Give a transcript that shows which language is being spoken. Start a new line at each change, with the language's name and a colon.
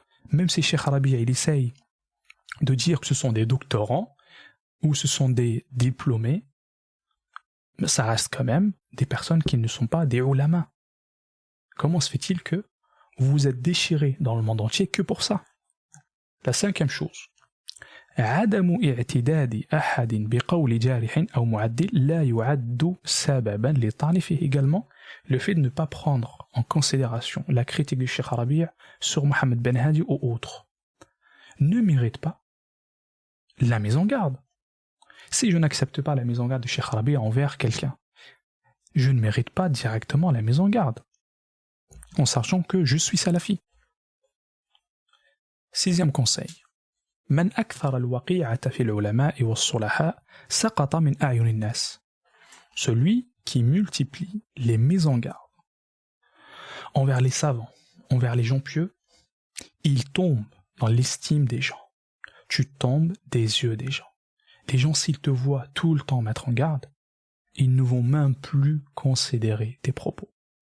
French: Même si Cheikh Rabi' il essaye de dire que ce sont des doctorants ou ce sont des diplômés, ça reste quand même des personnes qui ne sont pas des ulama. Comment se fait-il que vous vous êtes déchirés dans le monde entier que pour ça? La cinquième chose,
Arabic: عدم اعتداد أحد بقول جارح أو معدل لا يعد سببا للطعن فيه.
French: Également, le fait de ne pas prendre en considération la critique du Cheikh Rabi' sur Mohamed Ben Hadi ou autres ne mérite pas la mise en garde. Si je n'accepte pas la mise en garde du Cheikh Rabi' envers quelqu'un, je ne mérite pas directement la mise en garde, en sachant que je suis salafi. Sixième conseil.
Arabic: من أكثر الوقيعة في العلماء والصلحاء سقط من أعين الناس.
French: Celui qui multiplie les mises en garde envers les savants, envers les gens pieux, il tombe dans l'estime des gens. Tu tombes des yeux des gens. Les gens, s'ils te voient tout le temps mettre en garde, ils ne vont même plus considérer tes propos.